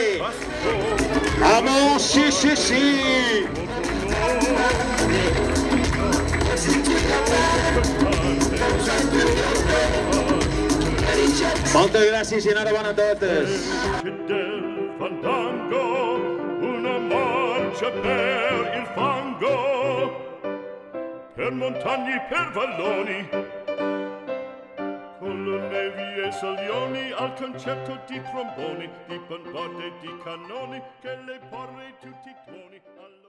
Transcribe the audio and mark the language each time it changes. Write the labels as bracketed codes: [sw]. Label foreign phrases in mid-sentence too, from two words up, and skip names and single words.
[es] Vamos, sí, sí, sí. [ca] Moltes gràcies i enhorabona a totes. [it] Del fandango, una marcia per il fango, per montagne, per valloni, con le nevi e salioni, al concerto di tromboni, di bombardie, di cannoni, che le porre tutti i tuoni.